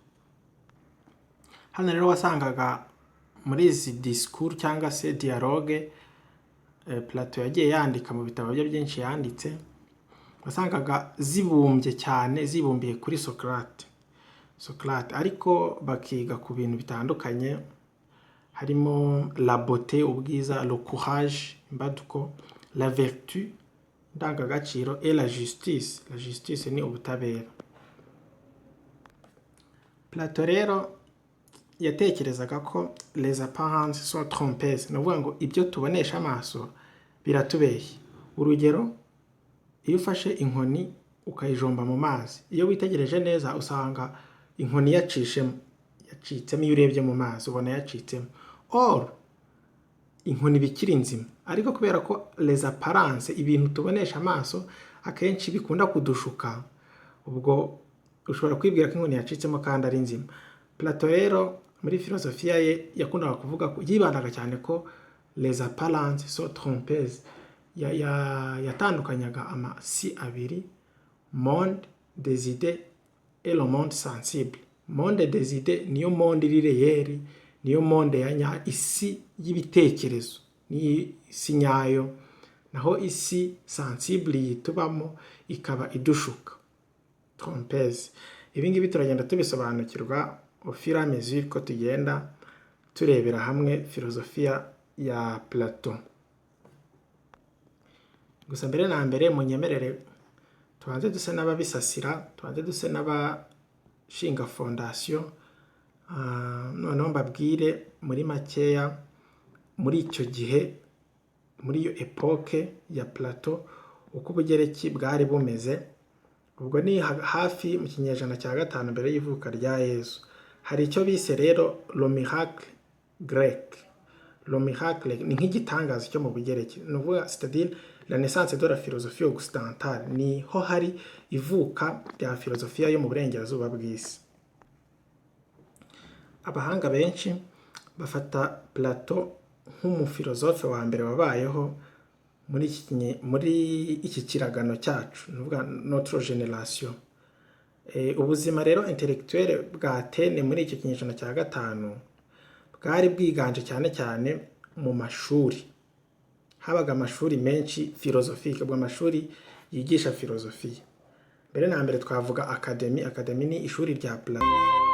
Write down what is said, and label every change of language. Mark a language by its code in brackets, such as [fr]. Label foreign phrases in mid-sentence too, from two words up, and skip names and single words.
[rw] Hano rero wasangaga muri izi discours cyangwa se dialogue Plato yagiye yandika mu bitabo bye byinshi yanditse, wasangaga zibumbye cyane, zibumbiye kuri Socrate, ariko bakiga ku bintu bitandukanye, harimo [fr] la beauté, [rw] ubwiza, [fr] le courage, [rw] imbaduko, [fr] la vertu, [rw] ndangagaciro, [fr] et la justice. La justice [rw] ni ubutabera. Plato rero yatekerezaga ko [fr] les apparences sont trompeuses, [rw] ni ukuvuga ngo ibyo tubonesha amaso biratubeshya. Urugero, iyo ufashe inkoni ukayijomba mu mazi, iyo witegereje neza usanga inkoni yacitsemo. Iyo urebye mu mazi ubona yacitsemo. Or inkoni bikiri nzima, ariko kubera ko [fr] les apparences, [rw] ibintu tubonesha amaso akenshi bikunda kudushuka, ubwo ushobora kwibwira ko inkoni yacitsemo kandi ari nzima. Plato rero muri filosofiya ye yakundaga kuvuga ko yibandaga cyane ko [fr] les apparences sont trompeuses. [rw] Yatandukanyaga amasi abiri, [fr] monde des idées et le monde sensible. Monde des idées [rw] niyo monde iri réel, niyo monde ya isi y'ibitekerezo, ni isi nyayo. Naho isi sensible yitubamo ikaba idushuka, trompeuse. Ibi ngibi turagenda tubisobanukirwa [fr] au fur et à mesure [rw] ko tugenda turebera hamwe filosofiya ya Plato. Gusa mbere na mbere munyemerere tubanze duse n'ababisasira, tubanze duse n'abashinga fondation, noneho mbabwire muri makeya muri icyo gihe, muri iyo epoke ya Plato, uko ubugereki bwari bumeze. Ubwo ni hafi mu kinyejana cya 5 mbere y'ivuka rya Yesu. Hari icyo bise rero [fr] le miracle grec. Le miracle [rw] ni nk'igitangazo cyo mu bugereki, ni ukuvuga [fr] c'est-à-dire la naissance de la philosophie occidentale, [rw] ni ho hari ivuka rya filosofiya yo mu burengerazuba bw'isi. Abahanga benshi bafata Plato nk'umufilosofe wa mbere wabayeho muri iki kiragano cyacu, ni ukuvuga [fr] notre génération. [rw] Ubuzima rero intellectuel bwa Athene muri icyo kinyejana cya 5 bwari bwiganje cyane cyane mu mashuri. Habaga amashuri menshi philosophique, amashuri yigisha filosofiya. Mbere na mbere twavuga academy ni ishuri rya Plato.